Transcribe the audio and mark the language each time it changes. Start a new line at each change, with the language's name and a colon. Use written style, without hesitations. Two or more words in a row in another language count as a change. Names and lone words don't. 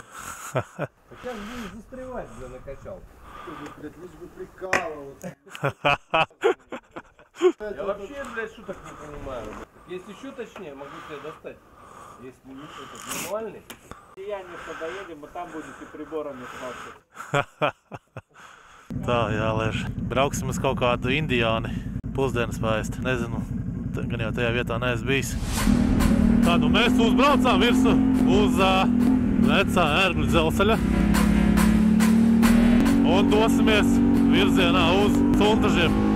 Russian: Сейчас будешь застревать, бля, накачал. Блядь, лишь бы прикалываться. Я вообще, блядь, шуток не понимаю. Если шуточнее, могу тебя достать. Если не этот нормальный. Сияние доедем, и там будете приборами смотреть.
Latvian: Tā, jā, Lēš. Brauksim uz kaut kādu indiāni pusdienas paēst. Nezinu, gan jau tajā vietā neesmu bijis. Tā, nu mēs uzbraucām virsu uz vecā ērgļu dzelzceļa. Un dosimies virzienā uz Cuntažiem.